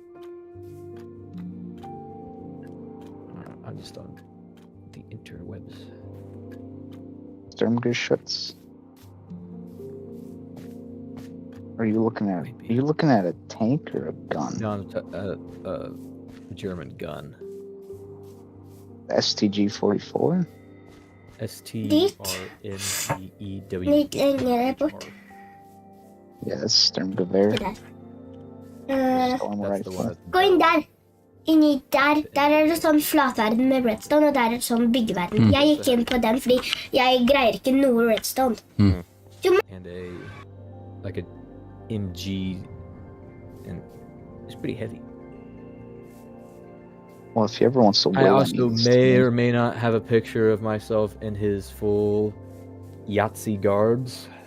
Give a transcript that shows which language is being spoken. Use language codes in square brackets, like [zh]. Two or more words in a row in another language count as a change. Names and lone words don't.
[en] I'm just on the interwebs. Sturmgeschütz. Are you looking at? Are you looking at a tank or a gun? No, German gun. STG-44. STRMGEW. [no] Litt lenger bort. [en] Yeah, that's Sturmgewehr. [no] Det der. [en] Storm That's the rifle. one. [no] Gå inn der. Inni der. Der er det sånn flatverden med redstone, og der er det sånn byggeverden. Jeg gikk inn på den fordi jeg greier ikke noe redstone. [en] And a MG, and it's pretty heavy. Well, if you ever want to I will also may or may not have a picture of myself in his full Yahtzee garbs.